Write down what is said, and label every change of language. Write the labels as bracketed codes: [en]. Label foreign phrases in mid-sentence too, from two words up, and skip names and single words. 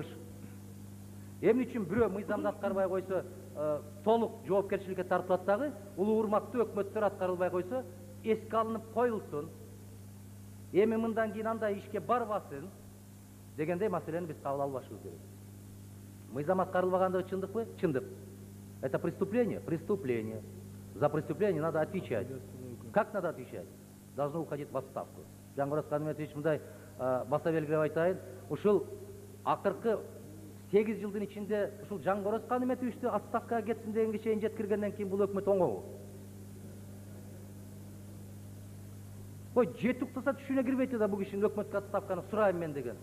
[ky] Эмне үчүн бирөө мыйзамды аткарбай койсо, толук жоопкерчиликке тартылат дагы, улуу урматтуу өкмөттөр аткарылбай койсо, эске алынып коюлсун. Эми мындан кийин андай ишке барбасын дегендей маселени биз кабыл албашыбыз керек. Мыйзам аткарылбагандыгы чындыкпы? Чындык. [ru] Это преступление? Преступление. За преступление надо отвечать. Как надо отвечать? Должно уходить в отставку. [ky] Жангороз Канметович мындай баса белгилеп айтайын, ушул акыркы 8 жылдын ичинде ушул Жангороз Канметовичти отставкага кетсин дегенге чейин жеткиргенден кийин бул өкмөт оңобу? Ой, жетип уктаса түшүнө кирбейт да бул кишинин өкмөткө отставканы сурайм мен деген.